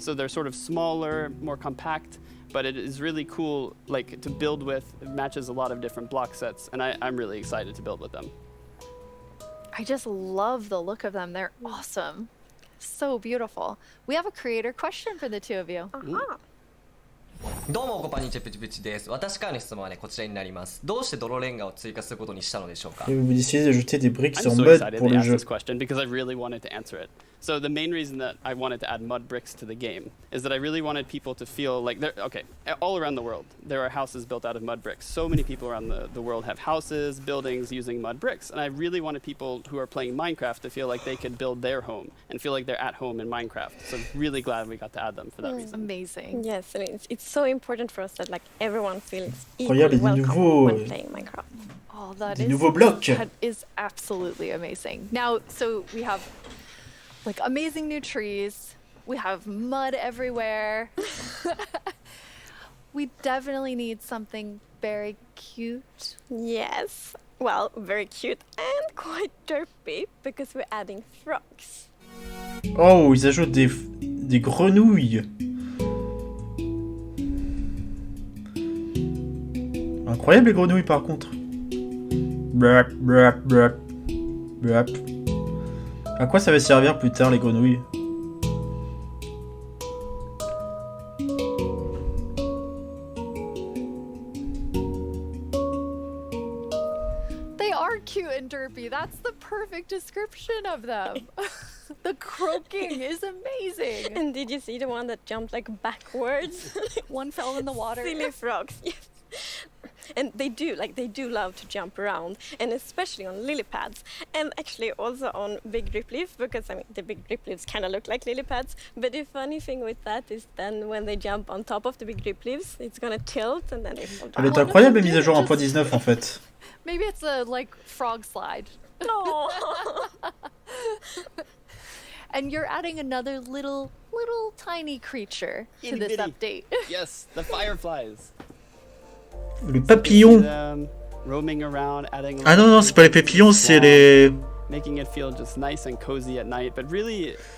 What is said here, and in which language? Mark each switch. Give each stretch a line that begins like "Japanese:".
English: So they're sort of smaller, more compact, but it is really cool like to build with. It matches a lot of different block sets, and I'm really excited to build with them. I just love the look of them. They're awesome. So beautiful. We have a creator question for the two of you.
Japanese: どうもこんにちはプチプチです。私からの質問はねこちらになります。どうして泥レンガを追加することにしたのでしょうか。
French: Vous décidez d'ajouter des briques sur mud pour le jeu.
English: This question because I really wanted to answer it. So the main reason that I wanted to add mud bricks to the game is that I really wanted people to feel like they're okay. All around the world, there are houses built out of mud bricks. So many people around the world have houses, buildings using mud bricks, and I really wanted people who are playing Minecraft to feel like they could build their home and feel like they're at home in Minecraft. So I'm really glad we got to add them for that reason. Amazing. Yes, and it's so important for us that like everyone feels equally welcome when playing Minecraft. Oh, that is absolutely amazing. Now, so we have like amazing new trees. We have mud everywhere. We definitely need something very cute. Yes. Well, very cute and quite derpy because we're adding frogs.
French: Oh, ils ajoutent des grenouilles. Incroyable les grenouilles par contre. Blap, blap, blap, blap. À quoi ça va servir plus tard les grenouilles?
English: They are cute and derpy. That's the perfect description of them. The croaking is amazing. And did you see the one that jumped like backwards? One fell in the water. Silly frogs. Yes. And they do love to jump around, and especially on lily pads, and actually also on big drip leaf, because I mean the big drip leaves kind of look like lily pads. But the funny thing with that is then when they jump on top of the big drip leaves, it's gonna tilt and then they fall down.
French: Elle est incroyable, la mise à jour 1.19 en fait.
English: Maybe it's a like frog slide. No. And you're adding another little tiny creature to this update. Yes, the fireflies.
French: Les papillons.
English: Roaming around, adding
French: Ah non, c'est pas les papillons, c'est les...
English: Making it feel just nice and cozy at night, but really...